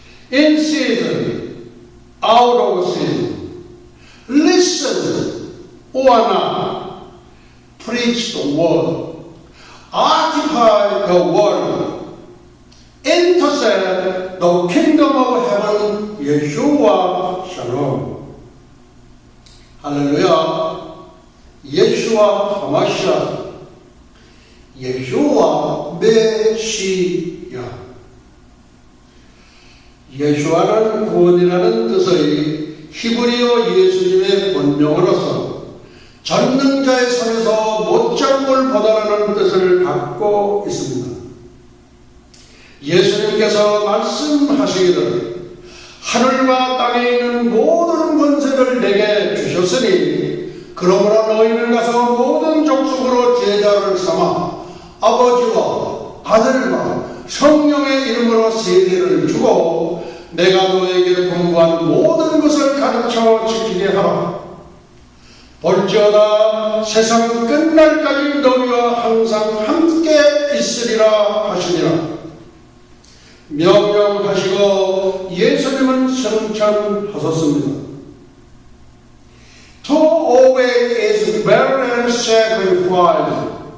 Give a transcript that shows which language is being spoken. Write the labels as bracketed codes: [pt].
[en] In season, out of season, listen or not, preach the word, occupy the word, intercede the kingdom of heaven, Yeshua Shalom. Hallelujah. Yeshua HaMashiach, Yeshua 메시아. [ko] 예수와는 구원이라는 뜻의 히브리어 예수님의 본명으로서 전능자의 손에서 못잡을 보다라는 뜻을 갖고 있습니다. 예수님께서 말씀하시기를 하늘과 땅에 있는 모든 권세를 내게 주셨으니 그러므로 너희는 가서 모든 족속으로 제자를 삼아 아버지와 아들과 성령의 이름으로 세례를 주고 내가 너에게 분부한 모든 것을 가르쳐 지키게 하라. 볼지어다 세상 끝날까지 너희와 항상 함께 있으리라 하시니라. 명령하시고 예수님은 승천하셨습니다. [en] To obey is better than sacrifice.